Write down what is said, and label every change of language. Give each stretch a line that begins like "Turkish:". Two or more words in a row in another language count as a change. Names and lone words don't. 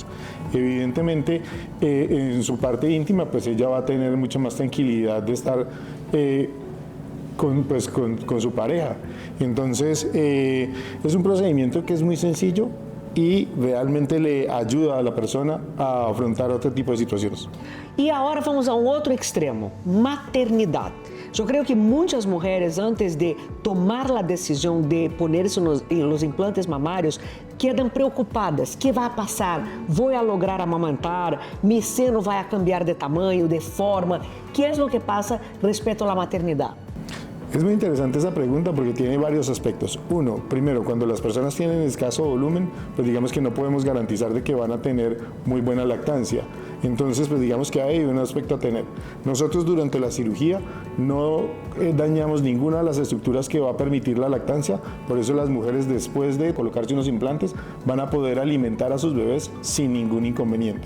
Spanish: Evidentemente, en su parte íntima, pues ella va a tener mucha más tranquilidad de estar con su pareja. Entonces, es un procedimiento que es muy sencillo y realmente le ayuda a la persona a afrontar otro tipo de situaciones.
Portuguese: E agora vamos a um outro extremo, maternidade. Eu creio que muitas mulheres, antes de tomar a decisão de ponerse os implantes mamários, quedam preocupadas. O que vai passar? Vou lograr amamantar? Mi seno vai cambiar de tamanho, de forma? O que é o que passa respeito à maternidade?
Spanish: Es muy interesante esa pregunta porque tiene varios aspectos. Uno, primero, cuando las personas tienen escaso volumen, pues digamos que no podemos garantizar de que van a tener muy buena lactancia. Entonces, pues digamos que hay un aspecto a tener. Nosotros durante la cirugía no dañamos ninguna de las estructuras que va a permitir la lactancia, por eso las mujeres después de colocarse unos implantes van a poder alimentar a sus bebés sin ningún inconveniente.